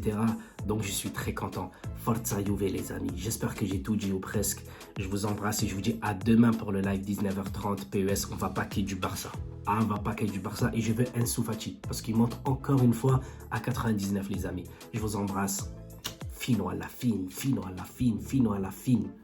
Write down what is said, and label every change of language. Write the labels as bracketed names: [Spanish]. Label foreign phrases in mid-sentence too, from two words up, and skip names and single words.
[French] Donc je suis très content. [Italian] Forza Juve [French] les amis, j'espère que j'ai tout dit ou presque. Je vous embrasse et je vous dis à demain pour le live 19h30 PES. On va paquer du Barça. On va paquer du Barça et je veux Ansu Fati parce qu'il monte encore une fois à 99 les amis. Je vous embrasse. [Italian] Fino alla fine, fino alla fine, fino alla fine.